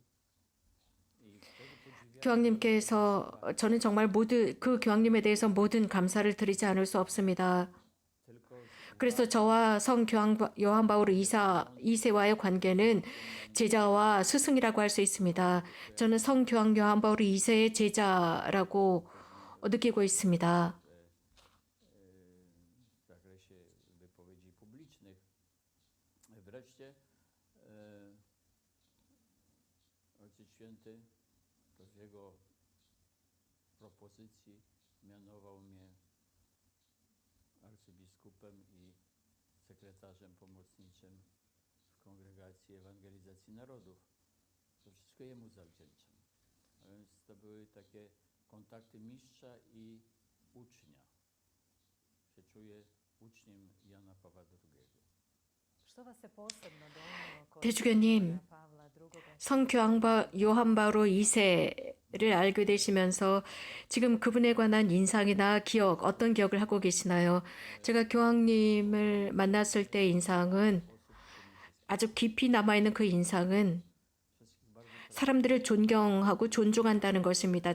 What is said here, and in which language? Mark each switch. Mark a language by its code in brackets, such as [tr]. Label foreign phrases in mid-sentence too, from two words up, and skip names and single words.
[ko] 교황님께서 저는 정말 그 교황님에 대해서 모든 감사를 드리지 않을 수 없습니다. 그래서 저와 성 교황 요한 바울 2세와의 관계는 제자와 스승이라고 할 수 있습니다. 저는 성 교황 요한 바울 2세의 제자라고 느끼고 있습니다. [pl] w zakresie wypowiedzi publicznych. Wreszcie Ojciec Święty to w jego propozycji mianował mnie arcybiskupem i sekretarzem pomocniczym w Kongregacji Ewangelizacji Narodów. To wszystko jemu zawdzięczam. A więc to były takie kontakty mistrza i ucznia. Się czuję uczniem Jana Pawła II. [ko] 대주교님, 성 교황 요한 바울 2세를 알게 되시면서 지금 그분에 관한 인상이나 기억, 어떤 기억을 하고 계시나요? 제가 교황님을 만났을 때 인상은 아주 깊이 남아있는 그 인상은 사람들을 존경하고 존중한다는 것입니다.